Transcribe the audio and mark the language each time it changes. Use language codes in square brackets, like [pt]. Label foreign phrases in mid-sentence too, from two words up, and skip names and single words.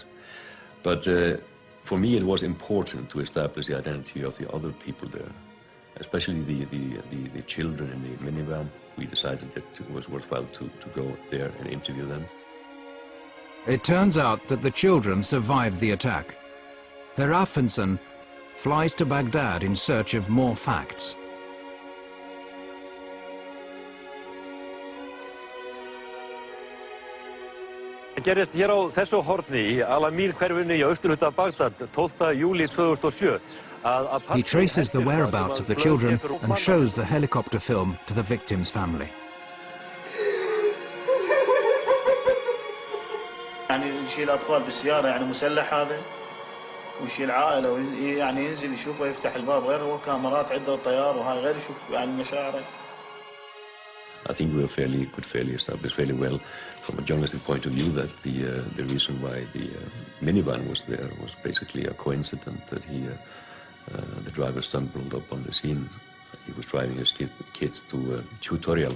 [en] But for me it was important to establish the identity of the other people there, especially the children in the minivan. We decided that it was worthwhile to go there and interview them. It turns out that the children survived the attack. Herr Affenson flies to Baghdad in search of more facts. [is] Það gerist hér á þessu horni í Al-Amir hverfinu í austurhluta Bagdad 12. júlí 2007. [en] He traces the whereabouts of the children and shows the helicopter film to the victim's family. [ar] يعني يشيل أطفال بالسيارة يعني مسلح هذا ويشيل عائلة يعني ينزل يشوفه يفتح الباب غير هو كاميرات عنده طيار وهاي غير يشوف يعني مشاعره. [en] I think we could fairly establish fairly well from a journalistic point of view that the reason why the minivan was there was basically a coincidence that the driver stumbled up on the scene. He was driving his kids to a tutorial.